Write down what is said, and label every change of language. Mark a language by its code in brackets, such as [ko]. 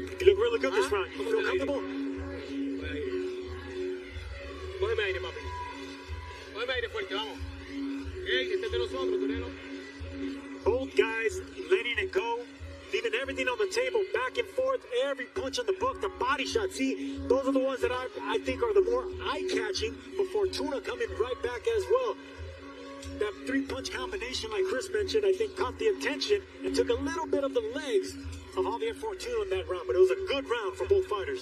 [en] You look really good this round. You feel comfortable? [es] Cógeme aire, papi. Cógeme aire fuerte, vamos. Hey, este es de nosotros, Torero. [en] Both guys letting it go, leaving everything on the table, back and forth, every punch on the book, the body shots. See, those are the ones that I think are the more eye-catching, but Fortuna coming right back as well. That three-punch combination, like Chris mentioned, I think caught the attention and took a little bit of the legs of Javier Fortuna in that round, but it was a good round for both fighters.